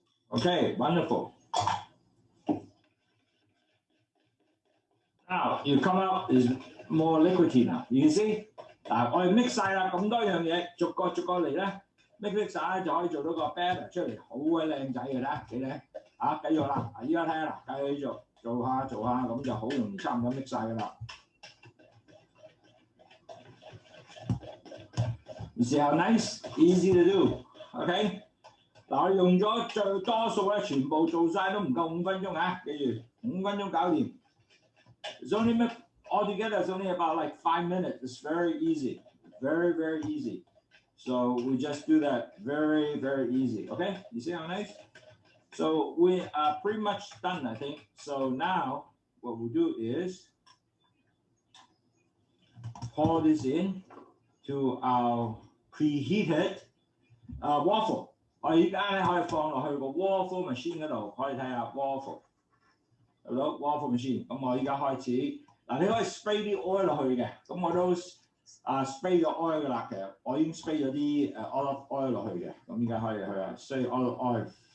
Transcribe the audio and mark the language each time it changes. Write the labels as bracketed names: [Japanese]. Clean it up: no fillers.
[English] Okay, wonderful. Now you come out is more liquidy now. You can see [Chinese] 我哋 mix 晒啦，咁多樣嘢，逐個嚟咧 mix 晒就可以做到個 batter 出嚟，好鬼靚仔嘅啦，幾靚啊！繼續啦，依家睇下啦，繼續做下咁就好容易差唔多 mix 晒噶啦。 [English] You see how nice, easy to do. Okay, [Chinese] 嗱，我用咗最多數咧，全部做晒都唔夠5分鐘啊！記住5分鐘搞掂。 [English] It's only altogether it's only about like 5 minutes. It's very easy, very very easy. So we just do that very very easy. Okay, you see how nice? So we are pretty much done, I think. So now what we'll do is pour this in to our preheated waffle. [Chinese] 我而家咧可以放落去個 waffle machine 嗰度，可以睇下 waffle， 係咯 waffle machine。咁我而家開始，嗱你可以 spray 啲 oil 落去嘅，咁我都spray 咗 oil 㗎啦。其實我已經 spray 咗啲olive oil 落去嘅，咁而家可以去啊 spray olive oil。